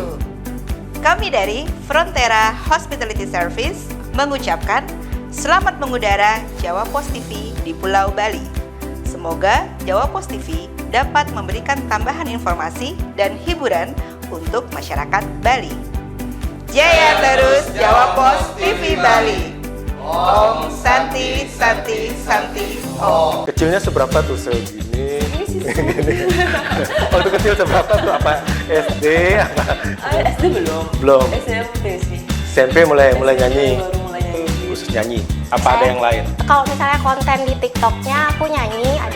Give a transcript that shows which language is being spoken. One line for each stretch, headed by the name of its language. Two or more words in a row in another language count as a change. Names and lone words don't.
Indonesian: Kami dari Frontera Hospitality Service mengucapkan selamat mengudara Jawa Post TV di Pulau Bali. Semoga Jawa Post TV dapat memberikan tambahan informasi dan hiburan untuk masyarakat Bali. Jaya terus Jawa Post TV Bali.
Sanskrit: Om Santi Santi Santi Om.
Indonesian: Kecilnya seberapa tuh? Segini. Waktu kecil seberapa tuh? Apa SD? SD belum. Belum. SMP sih. SMP mulai nyanyi. Baru mulai nyanyi. Khusus nyanyi. Apa ada yang lain? Kalau misalnya konten di TikToknya aku nyanyi, ada.